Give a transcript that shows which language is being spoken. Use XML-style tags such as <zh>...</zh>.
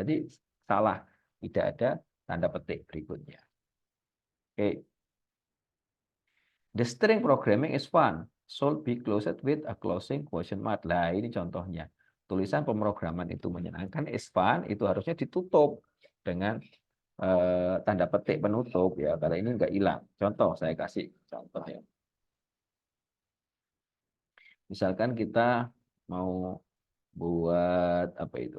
<id>Jadi salah, tidak ada tanda petik berikutnya. Oke.</id> <en>The string programming is fun. Should be closed with a closing question mark.</en> <id>Nah, ini contohnya. Tulisan pemrograman itu menyenangkan,</id> <en>is fun,</en> <id>itu harusnya ditutup dengan tanda petik penutup ya. Karena ini enggak hilang. Contoh, saya kasih contoh ya. Misalkan kita mau buat apa itu?</id>